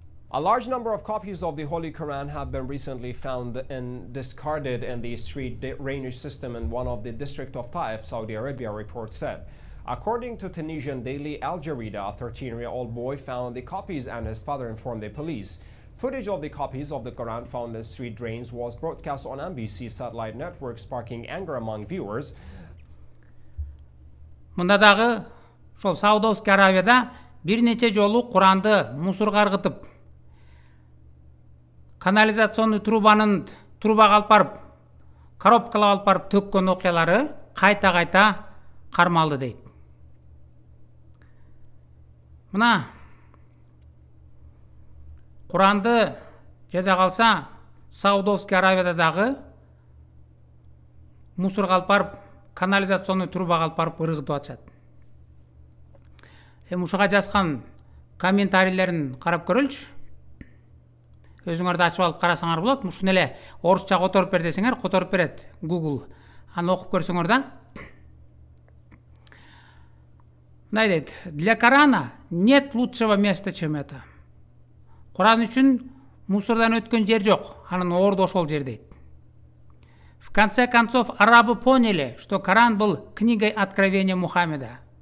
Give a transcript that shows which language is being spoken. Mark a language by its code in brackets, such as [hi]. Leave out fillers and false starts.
[en] A large number of copies of the Holy Quran have been recently found and discarded in the street drainage system in one of the district of Taif, Saudi Arabia, report said. According to Tunisian daily Al Jarida, a 13-year-old boy found the copies and his father informed the police. Footage of the copies of the Quran found in street drains was broadcast on NBC satellite network, sparking anger among viewers. [ky] Мында дагы ошол Саудовский Аравияда бир нече жолу Куранды мусорго ыргытып, канализационный трубага алып барып, коробкалап алып барып төккөн окуялары кайта кармалды дейт. Мына Куранды жада калса Саудовский Аравияда дагы мусорго алып барып, канализационный трубага алып барып ыргытып атышат. Ушуга жазган комментарийлерин карап көрөлүчү. Өзүңөрдү ачып алып карасаңар болот. Ушуну эле орусча которуп бер десеңер, которуп берет Google. Аны окуп көрсөңөр да. Мындай дейт: [ru] Для Корана нет лучшего места, чем это. [ky] Куран үчүн мусордан өткөн жер жок. Анын орду ошол жер дейт. [ru] В конце концов, арабы поняли, что Коран был книгой откровения Мухаммеда.